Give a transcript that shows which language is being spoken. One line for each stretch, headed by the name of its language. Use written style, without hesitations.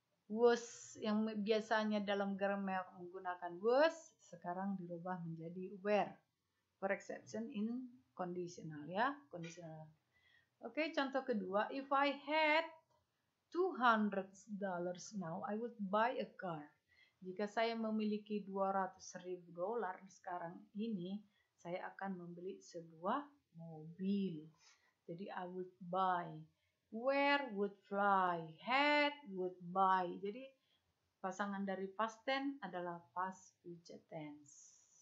Indonesian: Was yang biasanya dalam grammar menggunakan was, sekarang dirubah menjadi were.
English: For exception in conditional ya, conditional.
Indonesian: Oke, contoh kedua,
English: if I had $200 now, I would buy a car.
Indonesian: Jika saya memiliki $200.000 sekarang ini, saya akan membeli sebuah mobil.
English: Jadi I would buy. Where would fly, had would buy.
Indonesian: Jadi pasangan dari past tense adalah past future tense.